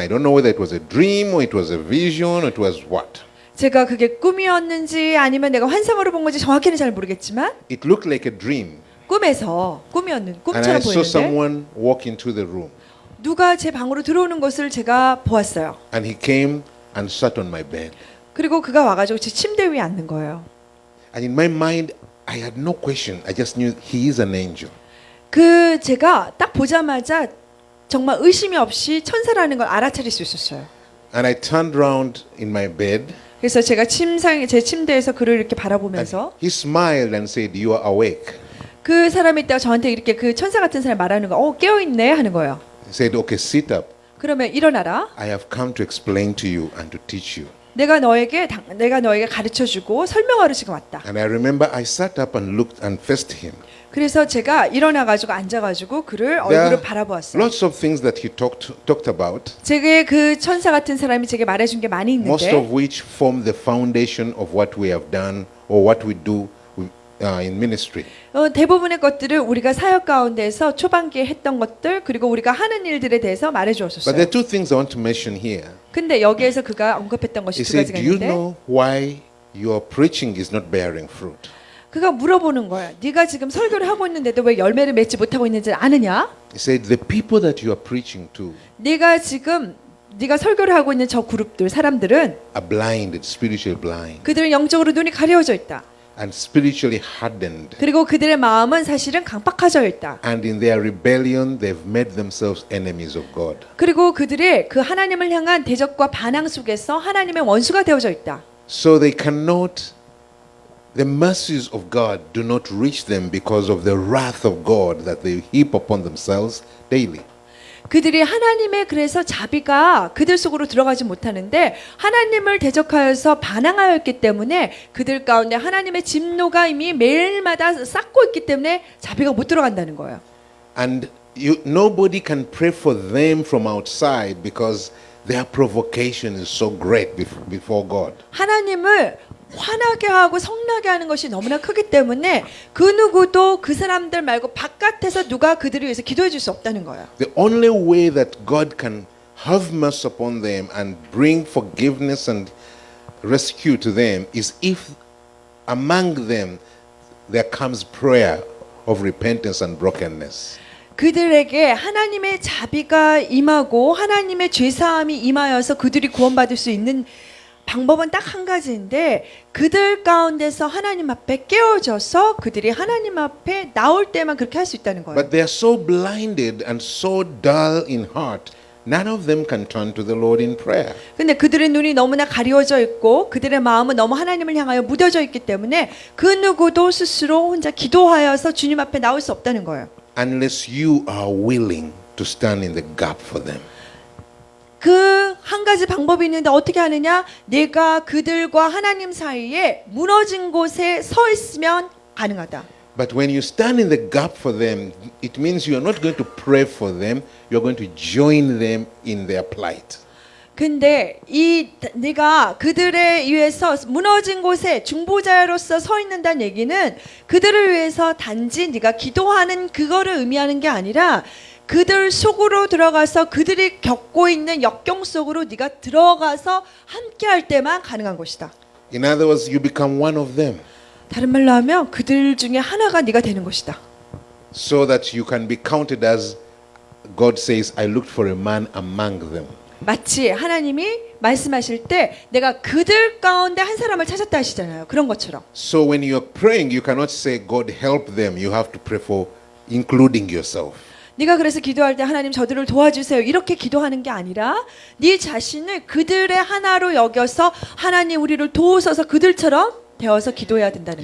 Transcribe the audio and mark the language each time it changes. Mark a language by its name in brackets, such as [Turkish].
[English] I don't know whether it was a dream or it was a vision or it was what. [Korean] 제가 그게 꿈이었는지 아니면 내가 환상으로 본 건지 정확히는 잘 모르겠지만 [English] It looked like a dream. [Korean] 꿈처럼 [English] And I saw [Korean] 보였는데 [English] someone walk into the room. [Korean] 누가 제 방으로 들어오는 것을 제가 보았어요. [English] And he came and sat on my bed. [Korean] 그리고 그가 와가지고 제 침대 위에 앉는 거예요. [English] And in my mind, I had no question. I just knew he is an angel. [Korean] 제가 딱 보자마자 정말 의심이 없이 천사라는 걸 알아차릴 수 있었어요. [English] And I turned around in my bed. [Korean] 그래서 제가 제 침대에서 그를 이렇게 바라보면서 [English] He smiled and said, "You are awake." [Korean] 그 사람이 딱 저한테 이렇게 그 천사 같은 사람 말하는 거, 깨어 있네 하는 거예요. [English] He said, "Okay, sit up. [Korean] 그러면 일어나라. [English] I have come to explain to you and to teach you." [Korean] 내가 너에게 가르쳐 주고 설명하러 지금 왔다. [English] And I remember I sat up and looked and faced him. [Korean] 그래서 제가 일어나 가지고 앉아 가지고 그를 얼굴을 바라보았어요. [English] Lots of things that he talked about. [Korean] 제게 그 천사 같은 사람이 제게 말해준 게 많이 [English] Most [Korean] 있는데 [English] of which form the foundation of what we have done or what we do in ministry. [Korean] 대부분의 것들을 우리가 사역 가운데서 초반기에 했던 것들 그리고 우리가 하는 일들에 대해서 말해 [English] But [Korean] 주었어요. [English] there are two things I want to mention here. [Korean] 근데 여기에서 그가 언급했던 것이 [English] He [Korean] 두 [English] said, [Korean] 가지가 [English] "Do you [Korean] 있는데 [English] know why your preaching is not bearing fruit?" [Korean] 그가 물어보는 거야. 네가 지금 설교를 하고 있는데도 왜 열매를 맺지 못하고 있는지 아느냐? [English] He said, "The people that you are preaching to [Korean] 네가 설교를 하고 있는 저 그룹들 사람들은 [English] are blinded, spiritually blind. [Korean] 그들은 영적으로 눈이 가려져 있다. [English] and spiritually hardened. [Korean] 그리고 그들의 마음은 사실은 강박해져 있다. [English] And in their rebellion, they've made themselves enemies of God. [Korean] 그리고 그들이 그 하나님을 향한 대적과 반항 속에서 하나님의 원수가 되어져 있다. [English] So they cannot, the mercies of God do not reach them because of the wrath of God that they heap upon themselves daily. [Korean] 그들이 하나님의 그래서 자비가 그들 속으로 들어가지 못하는데 하나님을 대적하여서 반항하였기 때문에 그들 가운데 하나님의 진노가 이미 매일마다 쌓고 있기 때문에 자비가 못 들어간다는 거예요. [English] And nobody can pray for them from outside because their provocation is so great before God. [Korean] 하나님을 화나게 하고 성나게 하는 것이 너무나 크기 때문에 그 누구도 그 사람들 말고 바깥에서 누가 그들을 위해서 기도해 줄 수 없다는 거예요. [English] The only way that God can have mercy upon them and bring forgiveness and rescue to them is if among them there comes prayer of repentance and brokenness. [Korean] 그들에게 하나님의 자비가 임하고 하나님의 죄사함이 임하여서 그들이 구원받을 수 있는 방법은 딱 한 가지인데 그들 가운데서 하나님 앞에 깨어져서 그들이 하나님 앞에 나올 때만 그렇게 할 수 있다는 거예요. [English] But they are so blinded and so dull in heart, none of them can turn to the Lord in prayer. [Korean] 근데 그들의 눈이 너무나 가리워져 있고 그들의 마음은 너무 하나님을 향하여 무뎌져 있기 때문에 그 누구도 스스로 혼자 기도하여서 주님 앞에 나올 수 없다는 거예요. [English] Unless you are willing to stand in the gap for them. [Korean] 그 한 가지 방법이 있는데 어떻게 하느냐? 내가 그들과 하나님 사이에 무너진 곳에 서 있으면 가능하다. [English] But when you stand in the gap for them, it means you are not going to pray for them, you are going to join them in their plight. [Korean] 근데 네가 그들에 의해서 무너진 곳에 중보자로서 서 있는다는 얘기는 그들을 위해서 단지 네가 기도하는 그거를 의미하는 게 아니라 그들 속으로 들어가서 그들이 겪고 있는 역경 속으로 네가 들어가서 함께 할 때만 가능한 것이다. [English] In other words, you become one of them [Korean] 다른 말로 하면 그들 중에 하나가 네가 되는 것이다. [English] so that you can be counted as God says, I looked for a man among them. [Korean] 마치 하나님이 말씀하실 때 내가 그들 가운데 한 사람을 찾았다 하시잖아요. 그런 것처럼. [English] So when you are praying, you cannot say, God help them. You have to pray for including yourself. [Korean] 네가 그래서 기도할 때 하나님 저들을 도와주세요. 이렇게 기도하는 게 아니라 네 자신을 그들의 하나로 여겨서 하나님 우리를 도우소서 그들처럼 되어서 기도해야 된다는